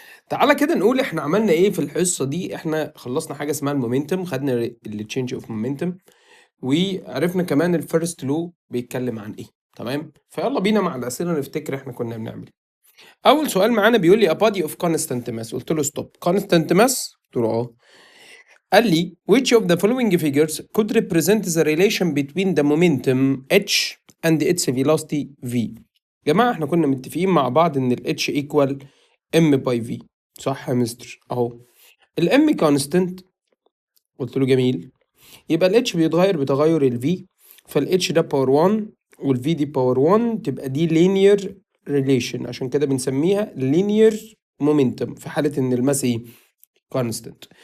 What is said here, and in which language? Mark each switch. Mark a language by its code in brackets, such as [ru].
[ar] تعالى كده نقول احنا عملنا ايه في الحصه دي. احنا خلصنا حاجه اسمها المومنتم، خدنا التشينج اوف مومنتم، وعرفنا كمان الفيرست لو بيتكلم عن ايه. تمام، فيلا بينا مع الاسئله نفتكر احنا كنا بنعمل ايه. اول سؤال معانا بيقول لي [en] a body of constant mass، [ar] قلت له ستوب. [en] constant mass، [ar] قلت له قال لي [en] which of the following figures could represent the relation between the momentum h and its velocity v. [ar] جماعة احنا كنا متفقين مع بعض ان ال h equal m by v، صح يا مستر؟ اهو ال m constant، قلت له جميل، يبقى ال h بيتغير بتغير ال v، فال h ده باور 1 وال v دي باور 1، تبقى دي linear relation، عشان كده بنسميها linear momentum في حالة ان الماس ايه؟ كونستنت.